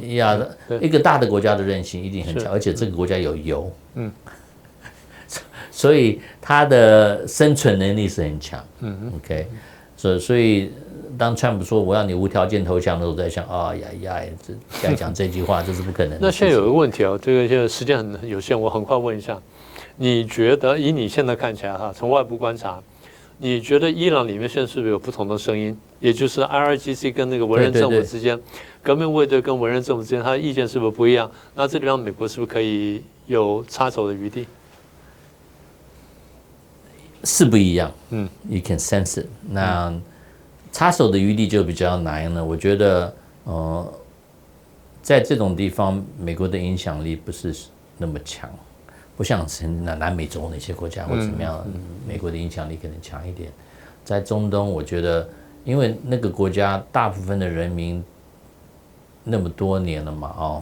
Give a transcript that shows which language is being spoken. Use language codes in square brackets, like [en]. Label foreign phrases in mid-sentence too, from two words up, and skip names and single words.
[zh] 一個大的國家的韌性一定很強，而且這個國家有油，所以他的生存能力是很強。OK， 所以當川普說我要你無條件投降的時候，我在想該講這句話，這是不可能的。那現在有一個問題這個現在時間很有限，我很快問一下，你覺得以你現在看起來從外部觀察，你覺得伊朗裡面現在是不是有不同的聲音？也就是 IRGC 跟那個文人政府之間，革命衛隊跟文人政府之間，他的意見是不是不一樣？那這地方美國是不是可以有插手的餘地？是不一樣 ， [en] You can sense it。 [zh] 那插手的余地就比較難了。我覺得，在這種地方，美國的影響力不是那麼強。不像南美洲那些國家或怎麼樣，美國的影響力可能強一點。在中東，我覺得，因為那個國家大部分的人民那麼多年了嘛，